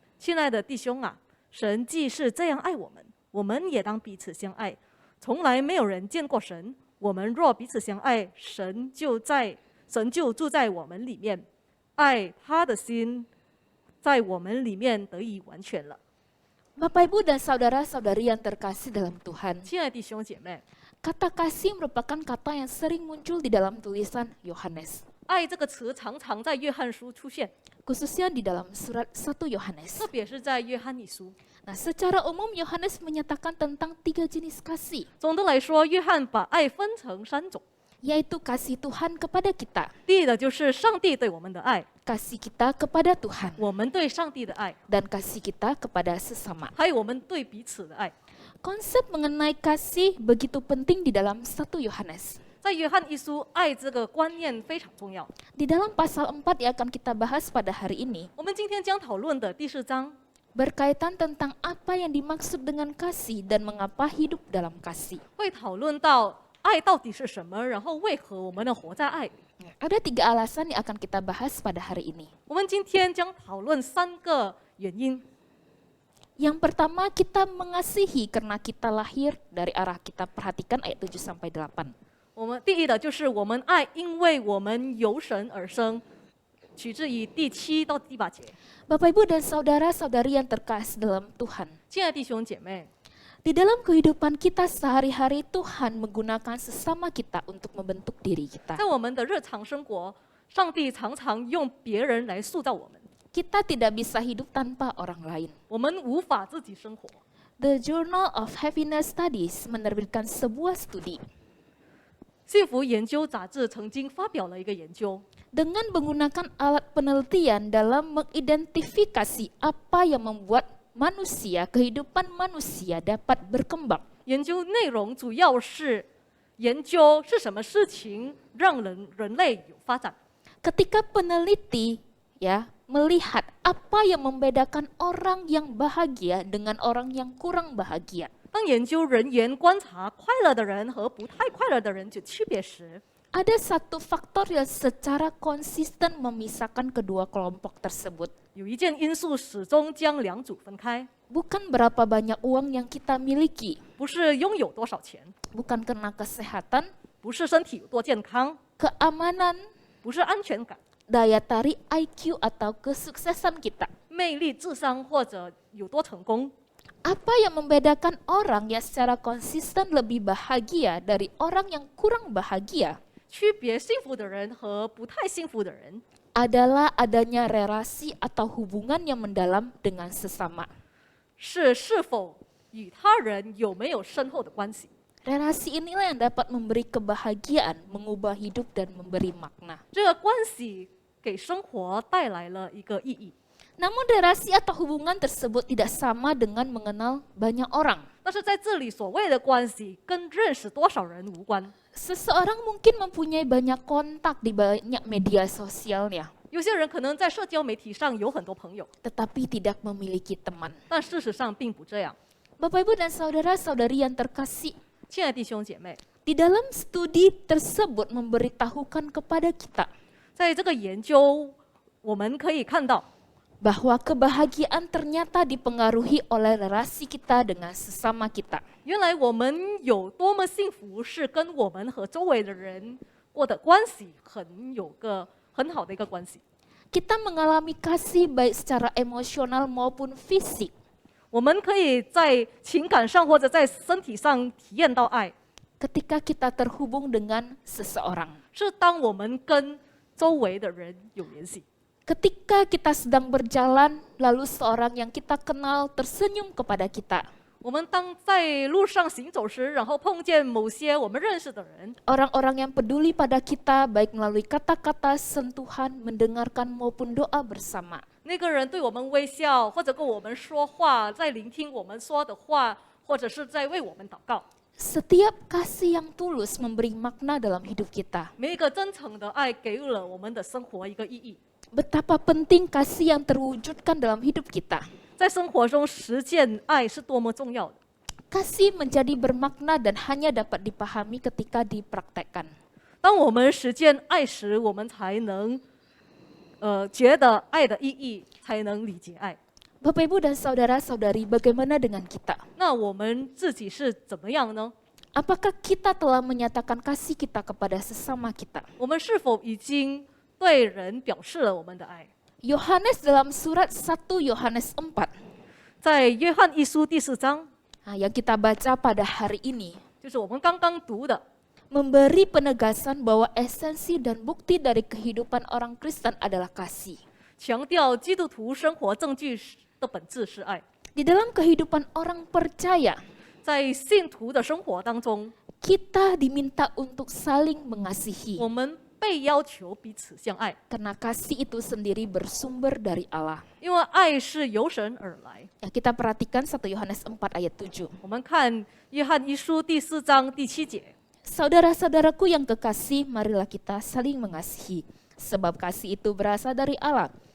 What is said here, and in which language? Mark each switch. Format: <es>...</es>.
<zh>亲爱的弟兄啊，神既是这样爱我们，我们也当彼此相爱。从来没有人见过神，我们若彼此相爱，神就住在我们里面，爱他的心在我们里面得以完全了。</zh> <id>Bapak, Ibu, dan saudara-saudari yang terkasih dalam Tuhan,</id> <zh>亲爱的弟兄姐妹，</zh> <id>kata kasih merupakan kata yang sering muncul di dalam tulisan Yohanes,</id> <zh>爱这个词常常在约翰书出现，</zh> <id>khususnya di dalam surat 1 Yohanes.</id> <zh>特别是在约翰一书。</zh> <id>Nah, secara umum Yohanes menyatakan tentang 3 jenis kasih,</id> <zh>总的来说，约翰把爱分成3种。</zh> <id>yaitu kasih Tuhan kepada kita,</id> <zh>第一的就是上帝对我们的爱，</zh> <id>kasih kita kepada Tuhan,</id> <zh>我们对上帝的爱，</zh> <id>dan kasih kita kepada sesama.</id> <zh>还有我们对彼此的爱。</zh> <id>Konsep mengenai kasih begitu penting di dalam 1 Yohanes.</id> <zh>在约翰一书，爱这个观念非常重要。</zh> <id>Di dalam pasal 4 yang akan kita bahas pada hari ini,</id> <zh>我们今天将讨论的第4章，</zh> <id>berkaitan tentang apa yang dimaksud dengan kasih dan mengapa hidup dalam kasih.</id> <zh>会讨论到爱到底是什么，然后为何我们能活在爱里。</zh> <id>Ada 3 alasan yang akan kita bahas pada hari ini.</id> <zh>我们今天将讨论3个原因。</zh> <id>Yang pertama, kita mengasihi karena kita lahir dari arah, kita perhatikan ayat 7 sampai 8.</id> <zh>我们第一的就是我们爱，因为我们由神而生，取自于第7到第8节。</zh> <id>Bapak, Ibu, dan saudara-saudari yang terkasih dalam Tuhan,</id> <zh>亲爱的弟兄姐妹，</zh> <id>di dalam kehidupan kita sehari-hari Tuhan menggunakan sesama kita untuk membentuk diri kita.</id> <zh>在我们的日常生活，上帝常常用别人来塑造我们，</zh> <id>Kita tidak bisa hidup tanpa orang lain.</id> <zh>我们无法自己生活。</zh> <id>The Journal of Happiness Studies menerbitkan sebuah studi.</id> <zh>幸福研究杂志曾经发表了一个研究，</zh> <id>dengan menggunakan alat penelitian dalam mengidentifikasi apa yang membuat kehidupan manusia dapat berkembang.</id> <zh>研究内容主要是研究是什么事情让人类有发展。</zh> <id>Ketika peneliti melihat apa yang membedakan orang yang bahagia dengan orang yang kurang bahagia.</id> <zh>当研究人员观察快乐的人和不太快乐的人的区别时，</zh> <id>Ada satu faktor yang secara konsisten memisahkan kedua kelompok tersebut.</id> <zh>有一件因素始终将两组分开，</zh> <id>Bukan berapa banyak uang yang kita miliki,</id> <zh>不是拥有多少钱，</zh> <id>bukan karena kesehatan,</id> <zh>不是身体有多健康，</zh> <id>keamanan,</id> <zh>不是安全感、</zh> <id>daya tarik IQ atau kesuksesan kita.</id> <zh>魅力、智商或者有多成功。</zh> <id>Apa yang membedakan orang yang secara konsisten lebih bahagia dari orang yang kurang bahagia</id> <zh>区别幸福的人和不太幸福的人，</zh> <id>adalah adanya relasi atau hubungan yang mendalam dengan sesama.</id> <zh>是否与他人有没有深厚的关系。</zh> <id>Relasi inilah yang dapat memberi kebahagiaan, mengubah hidup dan memberi makna.</id> <zh>这个关系给生活带来了一个意义。</zh> <id>Namun relasi atau hubungan tersebut tidak sama dengan mengenal banyak orang.</id> <zh>但是在这里所谓的关系跟认识多少人无关。</zh> <id>Seseorang mungkin mempunyai banyak kontak di banyak media sosialnya,</id> <zh>有些人可能在社交媒体上有很多朋友，</zh> <id>tetapi tidak memiliki teman.</id> <zh>但事实上并不这样。</zh> <id>Bapak Ibu dan saudara-saudari yang terkasih,</id> <zh>亲爱的弟兄姐妹，</zh> <id>di dalam studi tersebut memberitahukan kepada kita</id> <zh>在这个研究，我们可以看到，</zh> <id>bahwa kebahagiaan ternyata dipengaruhi oleh relasi kita dengan sesama kita.</id> <zh>原来我们有多么幸福，是跟我们和周围的人过的关系很好的一个关系。</zh> <id>Kita mengalami kasih baik secara emosional maupun fisik</id> <zh>我们可以在情感上或者在身体上体验到爱，</zh> <id>ketika kita terhubung dengan seseorang.</id> <zh>是当我们跟周围的人有联系。</zh> <id>Ketika kita sedang berjalan, lalu seorang yang kita kenal tersenyum kepada kita.</id> <zh>我们当在路上行走时，然后碰见某些我们认识的人，</zh> <id>Orang-orang yang peduli pada kita baik melalui kata-kata, sentuhan, mendengarkan maupun doa bersama.</id> <zh>那个人对我们微笑，或者跟我们说话，在聆听我们说的话，或者是在为我们祷告。</zh> <id>Setiap kasih yang tulus memberi makna dalam hidup kita.</id> <zh>每一个真诚的爱给予了我们的生活一个意义。</zh> <id>Betapa penting kasih yang terwujudkan dalam hidup kita.</id> <zh>在生活中实践爱是多么重要的。</zh> <id>Kasih menjadi bermakna dan hanya dapat dipahami ketika dipraktekkan.</id> <zh>当我们实践爱时，我们才能觉得爱的意义，才能理解爱。</zh> <id>Bapak Ibu dan saudara-saudari, bagaimana dengan kita?</id> <zh>那我们自己是怎么样呢？</zh> <id>Apakah kita telah menyatakan kasih kita kepada sesama kita?</id> <zh>我们是否已经对人表示了我们的爱？</zh> <id>Yohanes dalam surat 1 Yohanes 4</id> <zh>在约翰一书第4章，</zh> <id>yang kita baca pada hari ini</id> <zh>就是我们刚刚读的，</zh> <id>memberi penegasan bahwa esensi dan bukti dari kehidupan orang Kristen adalah kasih.</id> <zh>强调基督徒生活证据的本质是爱。</zh> <id>Di dalam kehidupan orang percaya,</id> <zh>在信徒的生活当中，</zh> <id>kita diminta untuk saling mengasihi.</id> <zh>我们被要求彼此相爱，</zh> <id>Karena kasih itu sendiri bersumber dari Allah.</id> <zh>因为爱是由神而来。</zh> <id>Ya, kita perhatikan 1 Yohanes 4 ayat 7.</id> <zh>我们看约翰一书第4章第7节。</zh> <id>Saudara-saudaraku yang kekasih, marilah kita saling mengasihi. Sebab kasih itu berasal dari Allah.</id>